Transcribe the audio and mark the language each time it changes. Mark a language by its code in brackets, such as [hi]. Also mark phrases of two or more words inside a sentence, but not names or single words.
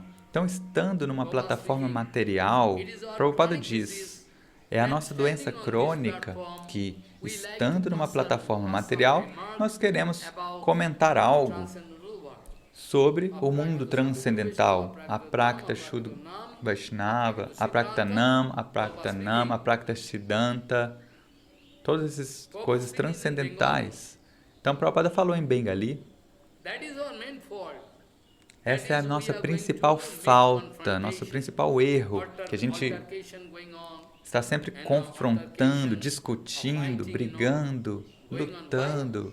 [pt] Então, estando numa plataforma material, Prabhupada diz, é a nossa doença crônica que, estando numa plataforma material, nós queremos comentar algo sobre o mundo transcendental, a [sa] प्राकृत शुद्ध वैष्णव, [pt] a [sa] प्राकृत नाम, [pt] a [sa] प्राकृत नाम, [pt] a [sa] प्राकृत सिद्धान्त, [pt] todas essas coisas transcendentais. Então, Prabhupada falou em Bengali, essa é a nossa principal falta, nosso principal erro, que a gente está sempre confrontando, discutindo, brigando, lutando.